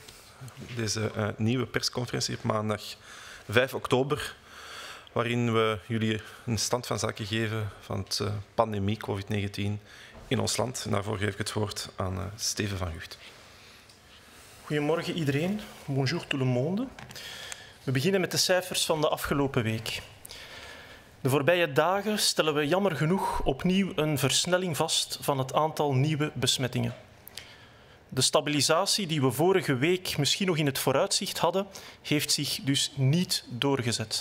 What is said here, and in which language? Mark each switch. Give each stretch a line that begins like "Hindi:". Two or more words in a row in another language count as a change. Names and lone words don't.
Dutch: Deze nieuwe persconferentie op maandag 5 oktober, waarin we jullie een stand van zaken geven van de pandemie COVID-19 in ons land. En daarvoor geef ik het woord aan Steven van Gucht. Goedemorgen iedereen.
French: Bonjour tout le monde.
Dutch: We beginnen met de cijfers van de afgelopen week. De voorbije dagen stellen we jammer genoeg opnieuw een versnelling vast van het aantal nieuwe besmettingen. De stabilisatie die we vorige week misschien nog in het vooruitzicht hadden, heeft zich dus niet doorgezet.